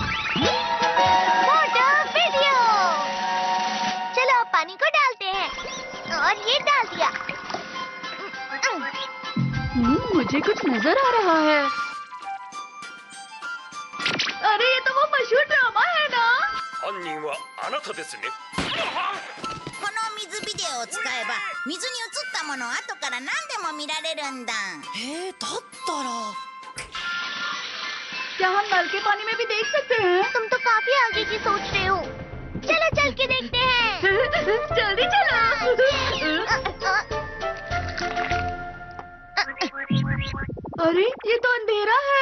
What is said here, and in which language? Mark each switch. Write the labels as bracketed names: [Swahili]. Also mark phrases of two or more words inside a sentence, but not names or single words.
[Hindi] फोटो वीडियो। चलो अब पानी को डालते हैं, और ये डाल दिया। मुझे कुछ नजर आ रहा है। अरे ये तो वो मशहूर ड्रामा है ना? [Japanese] 犯人はあなたですね。この水ビデオを使えば水に映ったものを後から何でも見られるんだ。 [Hindi] だったら क्या हम नल के पानी में भी देख सकते हैं? तुम तो काफी आगे की सोच रहे हो। चलो चल के देखते हैं। जल्दी चलो। अरे ये तो अंधेरा है।